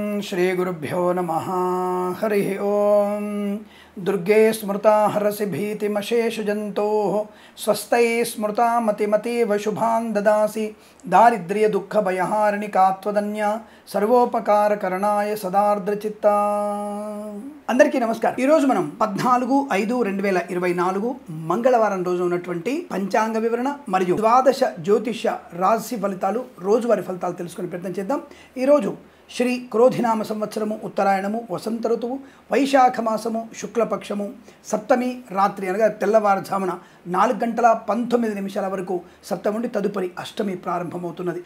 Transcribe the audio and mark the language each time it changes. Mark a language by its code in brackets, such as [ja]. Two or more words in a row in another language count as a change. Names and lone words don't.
[sa] श्रीगुरुभ्यो नमः। हरि ओं। दुर्गे स्मृता हरसि भीतिमशेषजन्तोः स्वस्त्यै स्मृता मतिमतीव शुभान् ददासि दारिद्र्य दुःख भयहारिणिका त्वदन्या సర్వోపకారకరణాయ సదార్ద్రచిత్తా. [te] అందరికీ నమస్కారం. ఈ రోజు మనం 14/5/2024 మంగళవారం రోజు ఉన్నటువంటి పంచాంగ వివరణ మరియు ద్వాదశ జ్యోతిష రాశి ఫలితాలు రోజువారీ ఫలితాలు తెలుసుకునే ప్రయత్నం చేద్దాం. ఈ రోజు శ్రీ క్రోధినామ సంవత్సరము, ఉత్తరాయణము, వసంత ఋతువు, వైశాఖ మాసము, శుక్లపక్షము, సప్తమి రాత్రి అనగా తెల్లవారుజామున 4:19 వరకు సప్తమి నుండి తదుపరి అష్టమి ప్రారంభమవుతున్నది.